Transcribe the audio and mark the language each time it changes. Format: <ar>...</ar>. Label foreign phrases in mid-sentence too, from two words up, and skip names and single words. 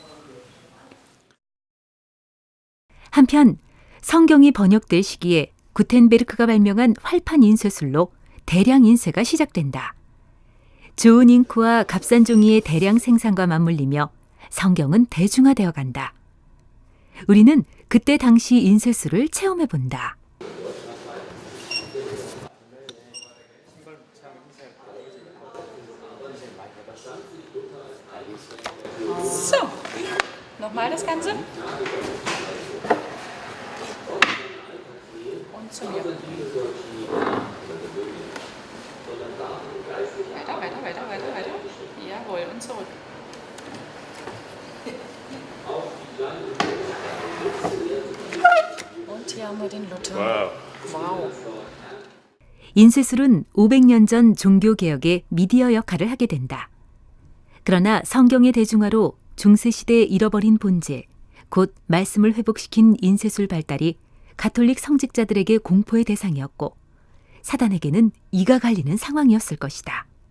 <ko>한편 성경이 번역될 시기에 구텐베르크가 발명한 활판 인쇄술로 대량 인쇄가 시작된다. 좋은 잉크와 값싼 종이의 대량 생산과 맞물리며 성경은 대중화되어 간다. 우리는 그때 당시 인쇄술을 체험해 본다.</ko> <de>So, nochmal das Ganze. Und zu mir. Weiter. Jawohl, und zurück. Und hier haben wir den Luther. Wow.</de> <ko>인쇄술은 500년 전 종교개혁의 미디어 역할을 하게 된다. 그러나 성경의 대중화로 중세시대에 잃어버린 본질, 곧 말씀을 회복시킨 인쇄술 발달이 가톨릭 성직자들에게 공포의 대상이었고, 사단에게는 이가 갈리는 상황이었을 것이다.</ko>